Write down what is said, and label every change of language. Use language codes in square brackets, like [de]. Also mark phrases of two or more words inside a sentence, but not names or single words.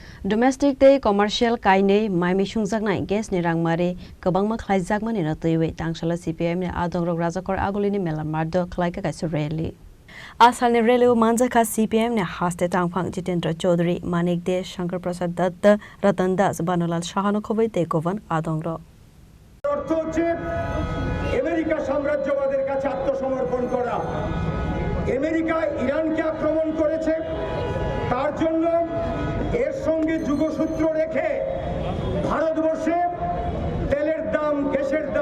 [en] Domestic day commercial [trp] kainei maimi sungjaknai gas ni rangmari kabangma khlaijjakmani na toiwe tangshala CPM ni adongrok rajakor agolini melamardo khlaika kaisa rally Asalni rally manjaka CPM ni haste tangphang Jitendra Chaudhary Manik De Shankar Prasad Datta Ratan Das Banolal Shahano khobei tekovan adongro [bn] অর্থ হচ্ছে আমেরিকা সাম্রাজ্যবাদের কাছে আত্মসমর্পণ করা আমেরিকা ইরানকে আক্রমণ করেছে তার জন্য এর সঙ্গে যুগসূত্র রেখে ভারতবর্ষে তেলের দাম গ্যাসের দাম